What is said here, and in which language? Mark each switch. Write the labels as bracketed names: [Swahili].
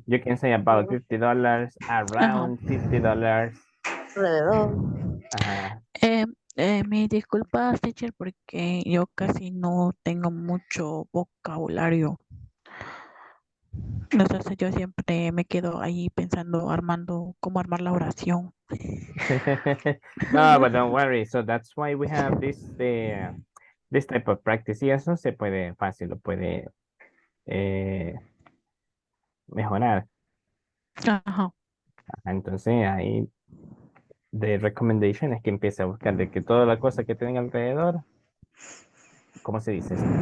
[English] You can say about $50, around $50. [Spanish] Alrededor. Ajá. mis disculpas, teacher, porque yo casi no tengo mucho vocabulario. Entonces yo siempre me quedo ahí pensando, armando cómo armar la oración. [English] No, but don't worry. So that's why we have this type of practice. [Spanish] Y eso se puede fácil, lo puede mejorar. Ajá. Entonces ahí de recommendation es que empiece a buscar de que toda la cosa que tenga alrededor, ¿cómo se dice esto?